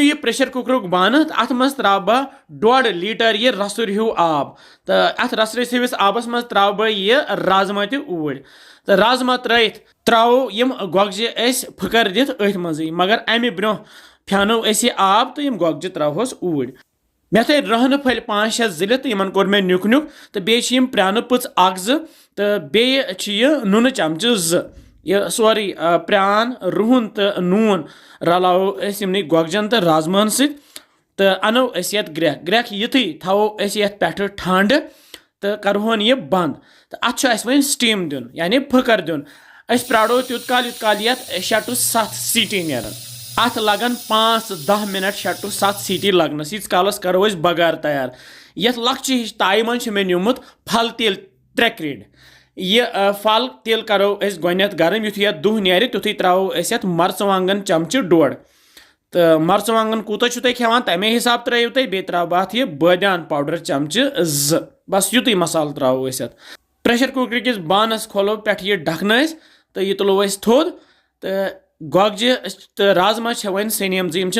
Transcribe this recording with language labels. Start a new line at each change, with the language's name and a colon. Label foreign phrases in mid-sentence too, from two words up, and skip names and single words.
Kashmiri: यह प्रेशर कुकर बान अत मज त्रा बह 1.5 लीटर यह रसुर हूँ आब तो अत रसरस हविस आबस मज त्रा बह यह राजमा तूर तो राजमा त्रयित त्रो यम गोगजे फकर दित अथ मज मगर अमे ब्रो फ्यानो आब तो यम गोगजे त्रोहस ऊर मे थे रहन फल 5-6 जिलित तो इन कोर मे नुक नुक तो बेम प्रान पच 1-2 तो बे नून चमचे 2 यह सोरी प्रान रुहन तो नून रलाओ यमन गोगजन तो राजमान तो अनो ग्रेख ग्रेख युथी थो पे ठंड तो करहोन यह बंद तो अत वन स्टीम दिन यानी फकर दिन प्राड़ो तुत काल ये 6 to 7 सीटी नेरन अत लगन 5-10 मिनट 6 to 7 सीटी लगनस यीस कालस करो बगार तैयार ये लक्ष्य ताई मन मे नुमुत फल तेल 3 क्रेड यह फल तेल करो गोथ गरम युथ यह दुह नेर तुथी त्रो मरचवांगन चमचे 1.5 तो मरचवांगन कूत खेवान तमे हिसाब त्रो तुम बे त्रो अत यह बादियान पाउडर चमचे 2 बस युत मसाल त्रो प्रेशर कुकर किस बानस खोलो पे यह ढकन तो यह तुलो थोद तो गोगजे तो राजमा वन सनेम